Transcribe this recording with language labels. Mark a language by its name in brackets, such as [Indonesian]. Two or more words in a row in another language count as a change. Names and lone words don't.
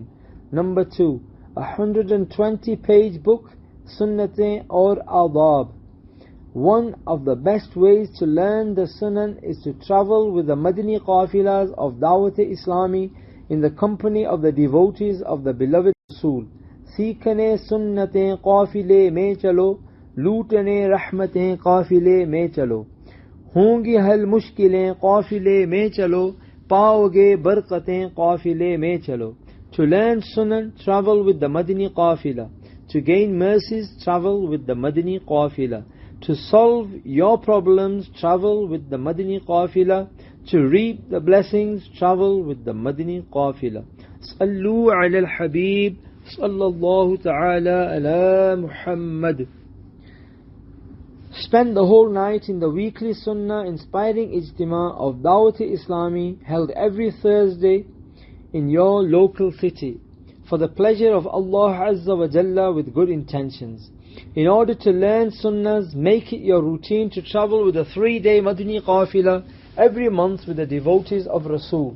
[English] Number 2, a 120-page book, Sunnatein or Adab. One of the best ways to learn the Sunan is to travel with the Madani Qafilas of Dawateislami in the company of the devotees of the beloved Rasul. [Urdu] سیکھنے سنتیں قافلے میں چلو، لوٹنے رحمتیں قافلے میں چلو. ہوں گی حل مشکلیں قافلے میں چلو، پاؤ گے برکتیں قافلے میں چلو. [English] To learn Sunan, travel with the Madani Qafila. To gain mercies, travel with the Madani Qafila. To solve your problems, travel with the Madani Qafila. To reap the blessings, travel with the Madani Qafila. [Arabic] صلوا على الحبيب، صلى الله تعالى على محمد. [English] Spend the whole night in the weekly Sunnah Inspiring Ijtima of Dawateislami, held every Thursday in your local city, for the pleasure of [Arabic] الله عز وجل [English] with good intentions. In order to learn Sunnahs, make it your routine to travel with a 3-day Madani Qafila every month with the devotees of Rasul.